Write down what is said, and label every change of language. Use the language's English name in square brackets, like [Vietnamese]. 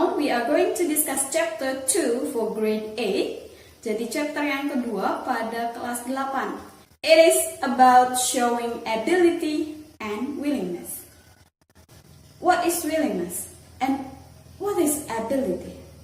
[English] we are going to discuss chapter 2 for grade 8. [Indonesian] Jadi chapter yang kedua pada kelas 8. [English] It is about showing ability and willingness. What is willingness and what is ability?